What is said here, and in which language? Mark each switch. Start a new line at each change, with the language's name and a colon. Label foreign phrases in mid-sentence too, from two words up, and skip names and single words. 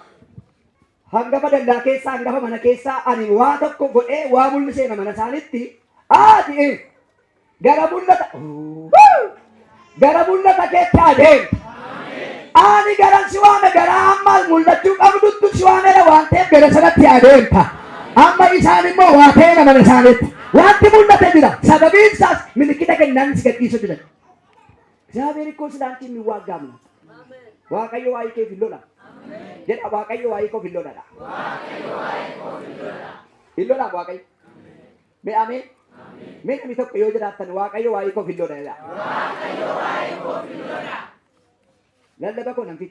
Oromo: Hangafa dallaa keessaa hangafa mana keessaa ani waa tokko godhee waa mul'isee mana isaaniitti ati gara mul'ata keetti adeemu. Ani garan si waame gara amma mul'achuu qabduttu si waamedha waan ta'eef gara sanatti adeemta. Amma isaan immoo waa ta'e mana isaaniitti. Wanti mul'ate jira. Sababiin isaas milikkita kennaan si gadhiisuu didan.
Amharic: እግዚአብሔር እኮ ስላንቺ የሚዋጋም ነው።
Oromo: Waaqayyo waa'ee kee filloodha. Jedha Waaqayyo waa'ee koo filloodha. Filloodha Waaqayyo. Mee ameen. Mee namni tokko yoo jiraattan Waaqayyo waa'ee koo filloodha jedha. Lallaba koo nan fixa.